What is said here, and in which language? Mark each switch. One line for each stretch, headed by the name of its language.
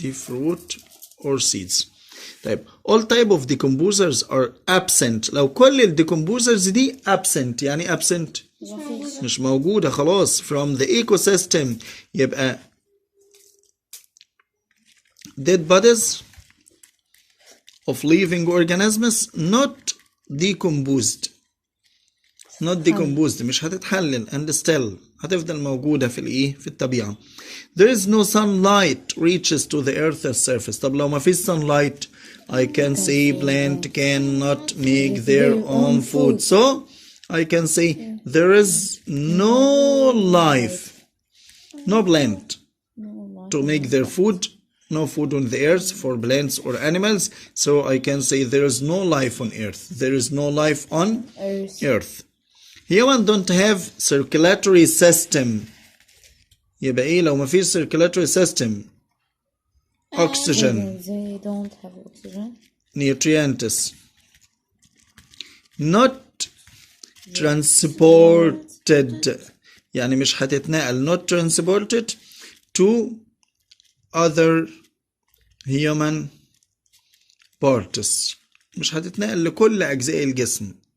English: دي fruit or seeds. طيب all type of decomposers are absent.
Arabic: لو كل الديكمبوزرز دي absent يعني absent مش موجودة خلاص
English: from the ecosystem
Arabic: يبقى
English: dead bodies of living organisms not decomposed
Arabic: مش هتتحلل and still هتفضل موجودة في الطبيعة.
English: there is no sunlight reaches to the earth's surface.
Arabic: طب لو ما فيش
English: sunlight I can say plant cannot make their own food. so I can say there is no life no plant to make their food. no food on the earth for plants or animals. so I can say there is no life on earth. there is no life on earth. Humans don't have circulatory system.
Arabic: يبقى ايه لو ما فيش
English: circulatory system oxygen they don't have oxygen nutrients not transported
Arabic: يعني مش هتتنقل
English: not transported to other human parts
Arabic: مش هتتنقل لكل أجزاء الجسم.